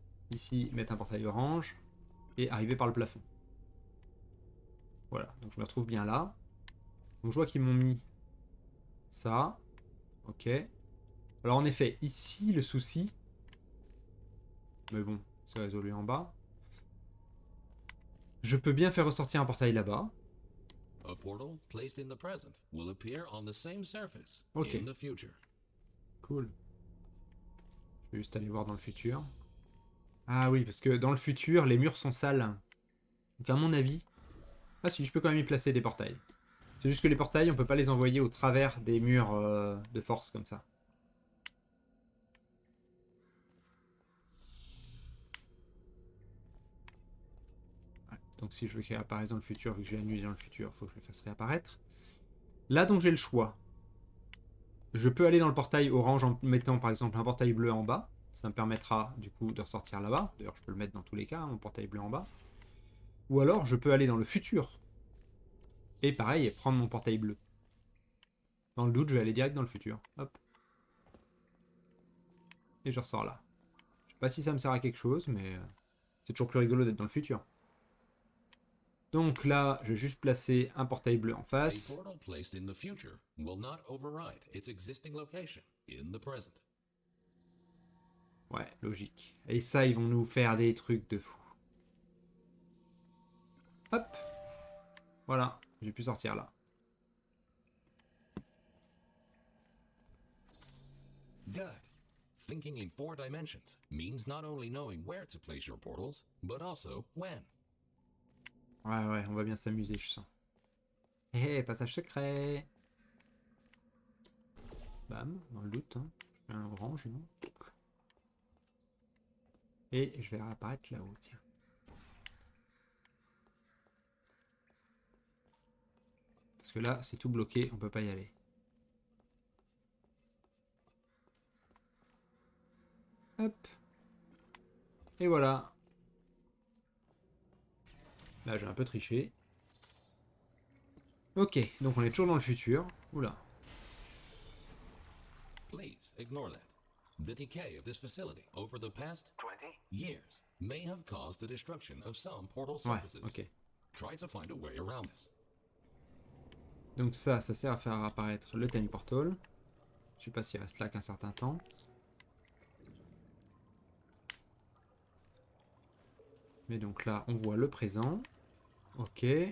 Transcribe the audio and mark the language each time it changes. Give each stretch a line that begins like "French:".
French: Ici, mettre un portail orange. Et arriver par le plafond. Voilà, donc je me retrouve bien là. Donc je vois qu'ils m'ont mis ça. Ok. Alors en effet, ici le souci... Mais bon, c'est résolu en bas. Je peux bien faire ressortir un portail là-bas.
English: A portal placed in the present will appear on the same surface
French: Ok,
English: in the future.
French: cool. Je vais juste aller voir dans le futur. Ah oui, parce que dans le futur, les murs sont sales. Donc à mon avis... Ah si, je peux quand même y placer des portails. C'est juste que les portails, on peut pas les envoyer au travers des murs de force comme ça. Ouais. Donc si je veux qu'il réapparaisse dans le futur, vu que j'ai annulé dans le futur, il faut que je le fasse réapparaître. Là donc j'ai le choix. Je peux aller dans le portail orange en mettant par exemple un portail bleu en bas. Ça me permettra du coup de ressortir là-bas. D'ailleurs je peux le mettre dans tous les cas, mon portail bleu en bas. Ou alors je peux aller dans le futur. Et pareil, prendre mon portail bleu. Dans le doute, je vais aller direct dans le futur. Hop. Et je ressors là. Je sais pas si ça me sert à quelque chose, mais c'est toujours plus rigolo d'être dans le futur. Donc là, je vais juste placer un portail bleu en
English: A
French: face.
English: portal placed in the future will not override its existing location in the present.
French: Ouais, logique. Et ça, ils vont nous faire des trucs de fou. Hop. Voilà, j'ai pu sortir là.
English: Good. Thinking in 4 dimensions means not only knowing where to place your portals, but also when.
French: Ouais, on va bien s'amuser, je sens. Hé, passage secret. Bam, dans le doute. Hein. Je fais un orange, non? Et je vais réapparaître là-haut, tiens. Parce que là, c'est tout bloqué, on peut pas y aller. Hop. Et voilà. Là, j'ai un peu triché. Ok, donc on est toujours dans le futur. Oula.
English: Please ignore that. The decay of this facility over the past 20 years may have caused the destruction of some portal
French: Ouais,
English: surfaces.
French: ok.
English: Try to find a way around this.
French: Donc ça sert à faire apparaître le Tiny Portal. Je sais pas s'il reste là qu'un certain temps. Mais donc là, on voit le présent. Ok.